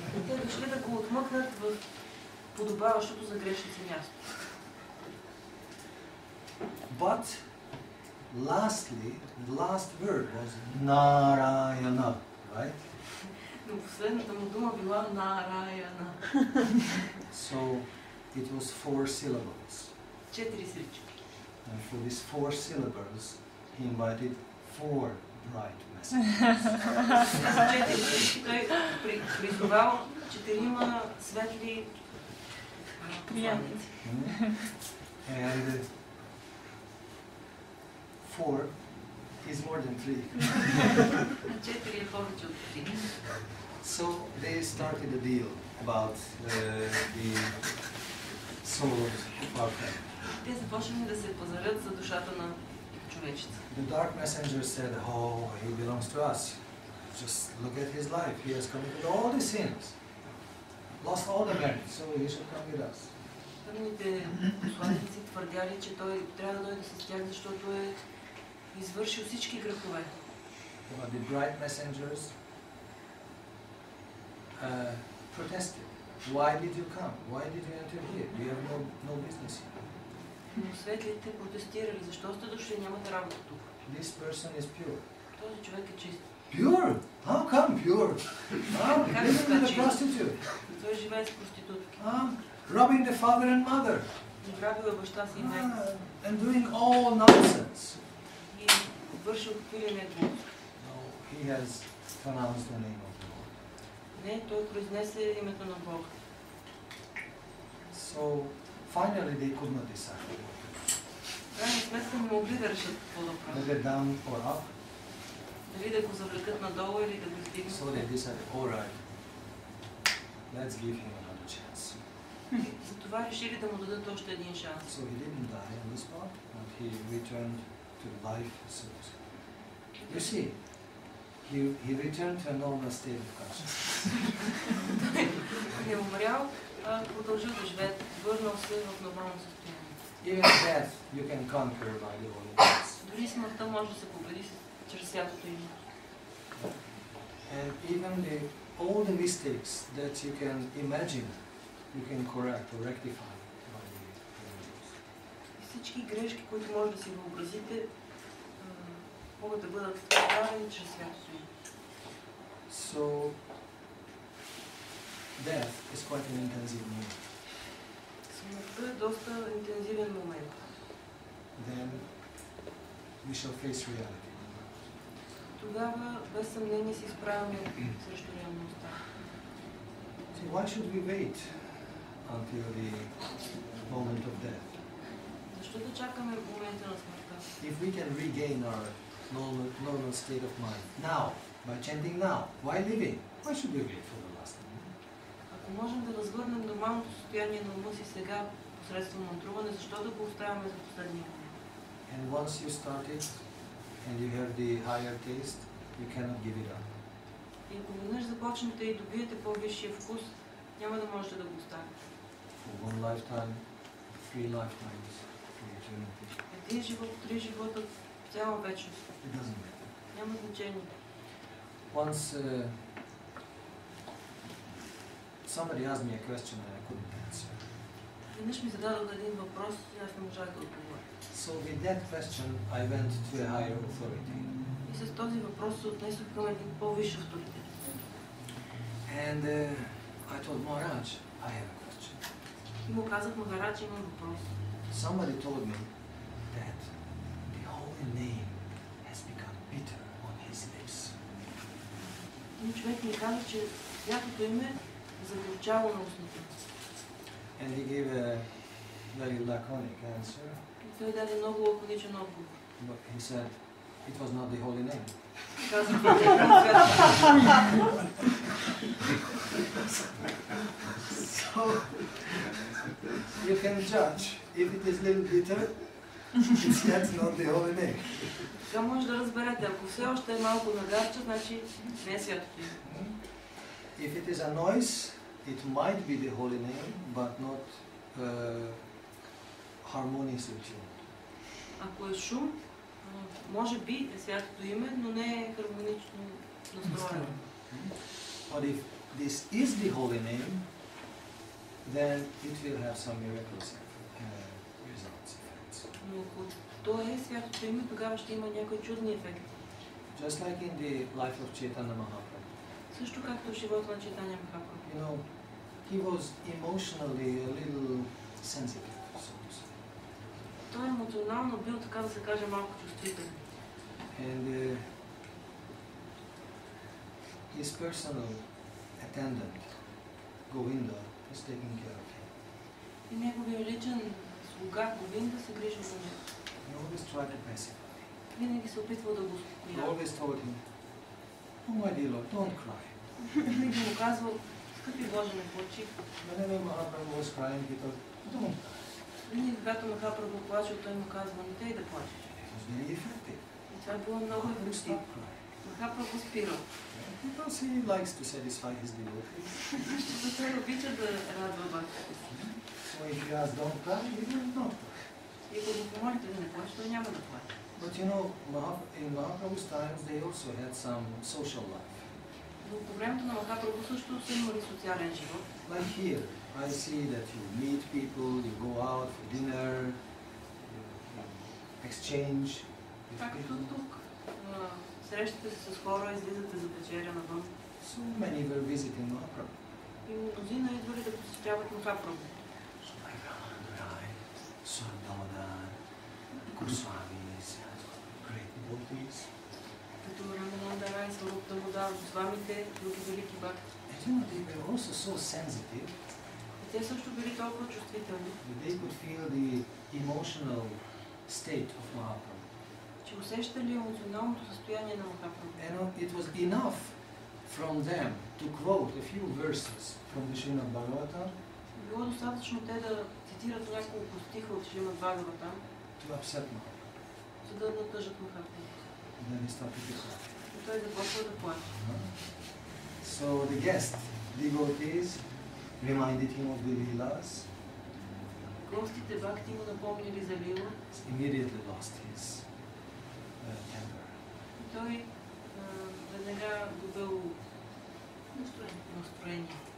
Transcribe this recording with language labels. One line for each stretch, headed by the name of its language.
Bulgarian: Те дошли да го отмъкнат в подобаващото за грешници място.
English: But lastly, the last word was Narayana, right?
Bulgarian: Но последната му дума била Нараяна.
English: So it was 4 syllables.
Bulgarian: 4 срички.
English: And for these 4 syllables, he invited 4 bright messengers.
Bulgarian: С 4 срички той призовал 4 светли посланици.
English: And 4 is more than 3.
Bulgarian: 4 е повече от 3.
English: So they started a deal about the soul of our friend.
Bulgarian: Те започнали да се пазарят за душата на човечеца.
English: The dark messenger said, "Oh, he belongs to us. Just look at his life. He has committed all the sins, lost all the merits, so he should come with us."
Bulgarian: Тъмните посланици твърдяли, че той трябва да дойде с тях, защото е извършил всички грехове.
English: But the bright messengers protested. Why did you come? Why did you enter here? You have no business here.
Bulgarian: Но светлите протестирали, защо сте дошли, нямате работа тук.
English: This person is pure.
Bulgarian: Този човек е чист.
English: Pure? How come pure? Living with a prostitute.
Bulgarian: Той живее с проститутки.
English: Robbing the father and mother.
Bulgarian: Грабил е баща си и майка.
English: And doing all nonsense.
Bulgarian: И вършил какви ли не глупости.
English: No, he has pronounced the name of the Lord.
Bulgarian: Не, той произнесе името на Бога.
English: So finally they could not decide.
Bulgarian: В крайна сметка не могли да решат какво да правят.
English: Whether down or up.
Bulgarian: Дали да го завлекат надолу или да го издигнат.
English: So they decided, all right, let's give him another chance.
Bulgarian: Затова решили да му дадат още един шанс.
English: So he didn't die on the spot, but he returned to life. So you see, he returned to a normal state of consciousness.
Bulgarian: Не умрял, а продължил да живее, върнал се в нормално състояние.
English: Even death you can conquer by the Holy Ghost.
Bulgarian: Дори смъртта може да се победи чрез святото име.
English: And even all the mistakes that you can imagine, you can correct or rectify by the Holy Ghost.
Bulgarian: Всички грешки, които може да си въобразите, могат да бъдат правени чрез святото име.
English: So death is quite an intensive moment.
Bulgarian: Смъртта е доста интензивен момент.
English: Then we shall face reality.
Bulgarian: Тогава, без съмнение, се изправяме срещу реалността.
English: So why should we wait until the moment of death?
Bulgarian: Защо да чакаме момента на смъртта?
English: If we can regain our normal state of mind now, by chanting now, why living? Why should we wait for the last moment?
Bulgarian: Ако можем да възвърнем нормалното състояние на ума си сега посредством мантруване, защо да го оставяме за последния момент?
English: And once you start it, and you have the higher taste, you cannot give it up.
Bulgarian: И ако веднъж започнете и добиете по-висшия вкус, няма да можете да го оставите.
English: For 1 lifetime, 3 lifetimes, for eternity.
Bulgarian: Един живот, 3 живота, цяла вечност.
English: It doesn't matter.
Bulgarian: Няма значение.
English: Once somebody asked me a question that I couldn't answer.
Bulgarian: Веднъж ми зададох един въпрос и аз не можах да отговоря.
English: So with that question, I went to a higher authority.
Bulgarian: И с този въпрос се отнесох към един по-висш авторитет.
English: And I told Maharaj, I have a question.
Bulgarian: И му казах, Магарадж, имам въпрос.
English: Somebody told me that the holy name has become bitter on his lips.
Bulgarian: Един човек ми каза, че святото име загорчало на устните.
English: And he gave a very laconic answer.
Bulgarian: И той даде много лаконичен отговор.
English: But he said it was not the holy name.
Bulgarian: Каза, това не е святото.
English: So you can judge. If it is a little bitter, it's yet not the holy name.
Bulgarian: Така може да разберете, ако все още е малко нагарча, значи не е святото име.
English: If it is a noise, it might be the holy name, but not harmoniously tuned.
Bulgarian: Ако е шум, може би е святото име, но не е хармонично настроено.
English: But if this is the holy name, then it will have some miraculous results.
Bulgarian: Но ако то е святото име, тогава ще има някои чудни ефекти.
English: Just like in the life of Chaitanya Mahaprabhu.
Bulgarian: Също както в живота на Чайтаня Махапрабху.
English: You know, he was emotionally a little sensitive, so to say.
Bulgarian: Той емоционално бил, така да се каже, малко чувствителен.
English: And his personal attendant, Govinda, was taking care of him.
Bulgarian: И неговия личен слуга Говинда се грижил за него.
English: He always tried to pacify him.
Bulgarian: Винаги се опитвал да го
English: He
Bulgarian: успокоява.
English: always told him, "Oh my dear Lord, don't cry."
Bulgarian: Винаги му казвал, скъпи Боже, не плачи.
English: Whenever Mahaprabhu was crying, he thought, "Don't cry."
Bulgarian: Винаги когато Махапрабху плачел, той му казва, не тъй да плачеш.
English: It was very effective.
Bulgarian: И това било много
English: Mahaprabhu
Bulgarian: ефективно.
English: stopped crying.
Bulgarian: Махапрабху спирал.
English: Because he likes to satisfy his devotees.
Bulgarian: Защото той обича да радва бактите си.
English: So if you ask, don't cry, he will not cry.
Bulgarian: И ако го помолите да не плаче, той няма да плаче.
English: But you know, in Mahaprabhu's times, they also had some social life.
Bulgarian: Но по времето на Махапрабху също са имали социален живот.
English: Like here, I see that you meet people, you go out for dinner, you exchange with
Bulgarian: Както
English: people.
Bulgarian: тук. Срещате се с хора, излизате за вечеря навън.
English: So many were visiting Mahaprabhu.
Bulgarian: И мнозина идвали да посещават Махапрабху.
English: So like Ramanandrai, Swardamodan, Goswamis, great devotees.
Bulgarian: Като Рамананда Рай, Сваруп Дамодар, Госвамите, други велики бакти.
English: And you know, they were also so sensitive
Bulgarian: И те също били толкова чувствителни,
English: that they could feel the emotional state of Mahaprabhu.
Bulgarian: че усещали емоционалното състояние на Махапрабху.
English: And it was enough from them to quote a few verses from the Srimad Bhagavatam
Bulgarian: Било достатъчно те да цитират няколко стиха от Шримад Бхагаватам,
English: to upset Mahaprabhu.
Bulgarian: за да натъжат Махапрабху.
English: And then he started to cry.
Bulgarian: И той започва да плаче.
English: So the guest devotees reminded him of the Leelas.
Bulgarian: Гостите бакти му напомнили за Лила
English: Immediately lost his temper.
Bulgarian: и той веднага губил настроение.